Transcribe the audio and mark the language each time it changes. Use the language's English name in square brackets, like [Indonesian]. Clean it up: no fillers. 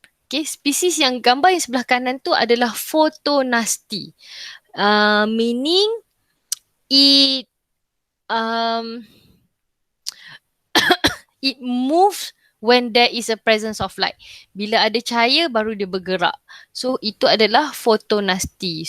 [Malay] Okay, spesies yang gambar yang sebelah kanan tu adalah fotonasti. [English] Meaning it it moves when there is a presence of light. [Malay] Bila ada cahaya baru dia bergerak. So itu adalah fotonasti.